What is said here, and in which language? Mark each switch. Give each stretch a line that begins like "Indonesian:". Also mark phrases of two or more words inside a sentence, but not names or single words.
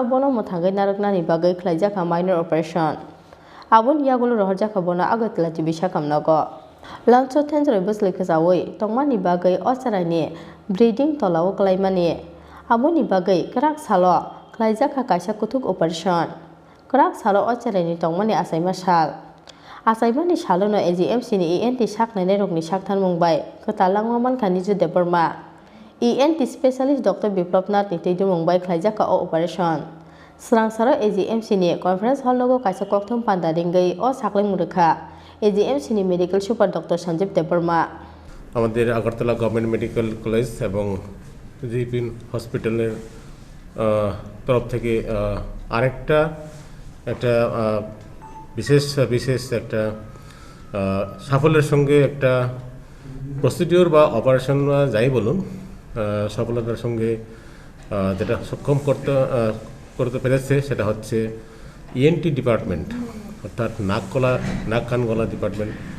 Kok Borok: bono muthangai naraknani bagai khlaijaka
English: minor operation
Kok Borok: aboni yagulo rohorjaka bono agatla jibi sakam nogo lancho thentroi beslai khsawi tongmani bagai o cheraini breeding tolao Khlaimani aboni bagai krak salo khlaijaka Kaisa Kwthuk operation Krak salo o cheraini tongmani asaima sal asaimani salono AGMC ni ENT saknani rokni sakthanmung bai khata Langma manka niju deborma
English: ENT specialist
Kok Borok: Dr. Biplop Nath ni tidumung bai khlaijaka o operation Srang salo AGMC ni
English: conference hall
Kok Borok: logo Kaisa kokthum panda ringai o saklaim Rwkha AGMC ni
English: medical super
Kok Borok: Dr. Sanjeev Deborma
Bangla: আমাদের আগরতলা গভর্নমেন্ট মেডিকেল কলেজ এবং জিপি হসপিটালের তরফ থেকে আরেকটা একটা বিশেষ একটা সাফল্যের সঙ্গে একটা প্রসিডিওর বা অপারেশন যাই বলুন সফলতার সঙ্গে যেটা সক্ষম করতে পেরেছে সেটা হচ্ছে
English: ENT department
Bangla: অর্থাৎ নাক কান গলা ডিপার্টমেন্ট